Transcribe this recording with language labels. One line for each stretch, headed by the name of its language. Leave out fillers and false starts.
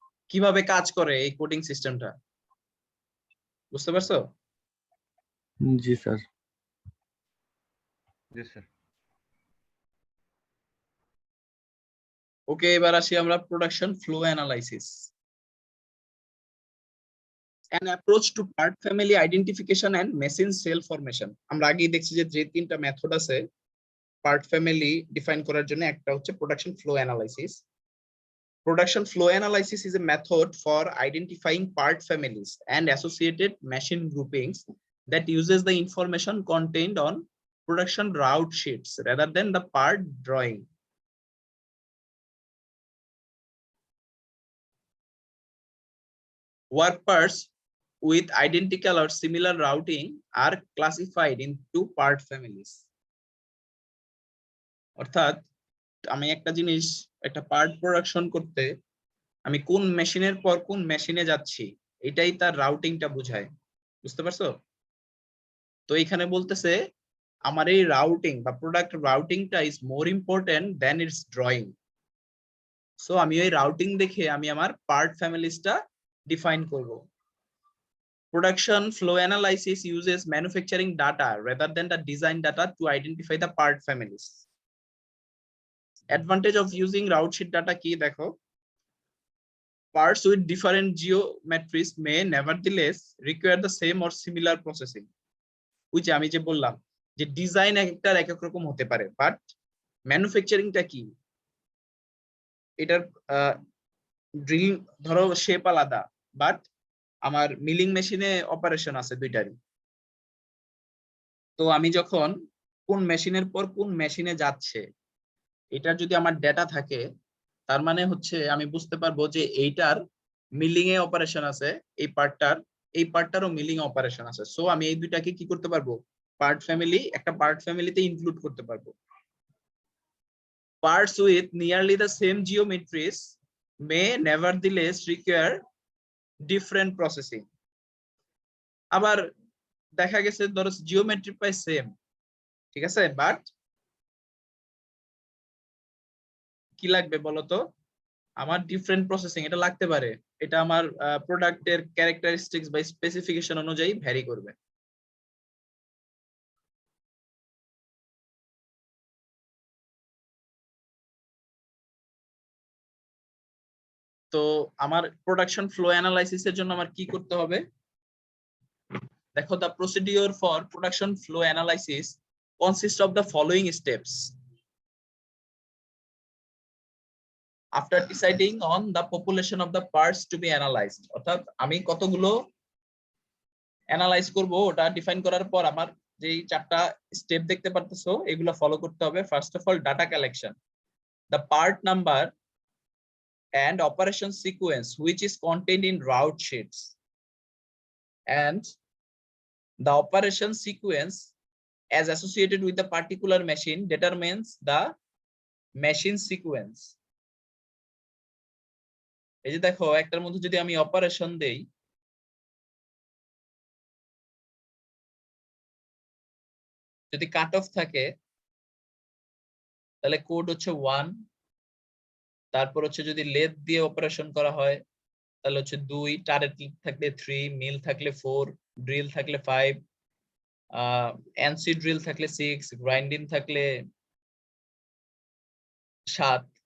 Bangla: কিভাবে কাজ করে এই কোডিং সিস্টেমটা, বুঝতে পারছো? জি স্যার। জি স্যার। ওকে, এবার আসি আমরা production flow analysis.
English: An approach to part family identification and machine cell formation.
Bangla: আমরা আগেই দেখছি যে তিনটা মেথড আছে পার্ট ফ্যামিলি ডিফাইন করার জন্য, একটা হচ্ছে production flow analysis.
English: Production flow analysis is a method for identifying part families and associated machine groupings that uses the information contained on production route sheets rather than the part drawing. Work parts with identical or similar routing are classified into part families.
Bangla: অর্থাৎ আমি একটা জিনিস, একটা part production করতে আমি কোন মেশিনের পর কোন মেশিনে যাচ্ছি, এটাই তার রাউটিংটা বোঝায়। বুঝতে পারছো? তো এখানে বলতেছে আমার এই রাউটিং বা product রাউটিংটা
English: Is more important than it's drawing.
Bangla: So আমি ওই রাউটিং দেখে আমি আমার পার্ট ফ্যামিলিজটা ডিফাইন করব।
English: Production flow analysis uses manufacturing data rather than the design data to identify the part families. Advantage of using route sheet data
Bangla: কি দেখো,
English: parts with different geometries may nevertheless require the same or similar processing.
Bangla: ওই যে আমি যে বললাম যে design একটার এক এক রকম হতে পারে, বাট ম্যানুফ্যাকচারিংটা কি, এটার ড্রিলিং ধরো শেপ আলাদা, বাট আমার মিলিং মেশিনে অপারেশন আছে দুইটারই। তো আমি যখন কোন মেশিনের পর কোন মেশিনে যাচ্ছে এটার যদি আমার ডেটা থাকে, তার মানে হচ্ছে আমি বুঝতে পারবো যে এইটার মিলিং এ অপারেশন আছে, এই পার্টটারও মিলিং অপারেশন আছে। সো আমি এই দুইটাকে কি করতে পারবো, একটা পার্ট ফ্যামিলিতে ইনক্লুড করতে পারবো। Parts with nearly the same geometries may nevertheless require different processing. আবার দেখা গেছে ধরো জিওমেট্রি প্রায় সেম, ঠিক আছে, বাট কি লাগবে বলতো, আমার ডিফারেন্ট প্রসেসিং এটা লাগতে পারে, এটা আমার প্রোডাক্টের ক্যারেক্টারিস্টিক্স বা স্পেসিফিকেশন অনুযায়ী ভ্যারি করবে। তো আমার প্রোডাকশন ফ্লো অ্যানালাইসিসের জন্য আমার কি করতে হবে দেখো,
English: the procedure for production flow analysis consists of the following steps. After deciding on the population of the parts to be analyzed,
Bangla: অর্থাৎ আমি কতগুলো অ্যানালাইজ করব ওটা ডিফাইন করার পর আমার যেই চারটা স্টেপ দেখতে পারতেছো এগুলো ফলো করতে হবে।
English: First of all data collection, the part number and operation sequence which is contained in route sheets, and the operation sequence as associated with the particular machine determines the machine sequence.
Bangla: এই যে দেখো একটার মধ্যে যদি আমি operation দেই, যদি cut off থাকে তাহলে কোড হচ্ছে 1, তারপর হচ্ছে যদি লেথ দিয়ে অপারেশন করা হয় তাহলে হচ্ছে 2, টারেট থাকলে 3, মিল থাকলে 4, ড্রিল থাকলে 5, এনসি ড্রিল থাকলে 6, গ্রাইন্ডিং থাকলে 7।